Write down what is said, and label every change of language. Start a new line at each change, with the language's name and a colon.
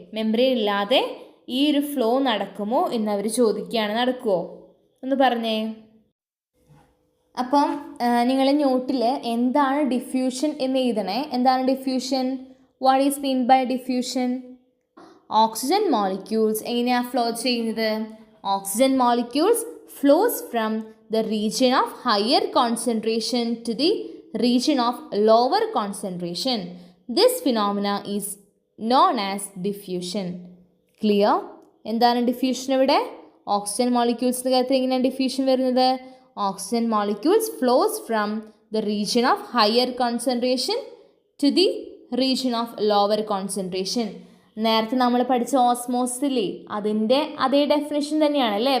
Malayalam: Membrane ഇല്ലാതെ ഈ ഒരു ഫ്ലോ നടക്കുമോ എന്നവർ ചോദിക്കുകയാണ്. നടക്കുമോ ഒന്ന് പറഞ്ഞേ. അപ്പം നിങ്ങൾ നോട്ടിൽ എന്താണ് ഡിഫ്യൂഷൻ എന്ന് എഴുതണേ. എന്താണ് diffusion?
English: What is mean by diffusion?
Malayalam: Oxygen molecules എങ്ങനെയാണ് ഫ്ലോ ചെയ്യുന്നത്?
English: Oxygen molecules flows from the region of higher concentration to the region of lower concentration. This phenomena is known as diffusion.
Malayalam: Clear? എന്താണ് diffusion ഇവിടെ? Oxygen മോളിക്യൂൾസിൻ്റെ കാര്യത്തിൽ എങ്ങനെയാണ് diffusion വരുന്നത്?
English: Oxygen molecules flows from the region of higher concentration to the region of lower concentration.
Malayalam: നേരത്തെ നമ്മൾ പഠിച്ച ഓസ്മോസിസില്ലേ, അതിൻ്റെ അതേ ഡെഫിനേഷൻ തന്നെയാണ് അല്ലേ.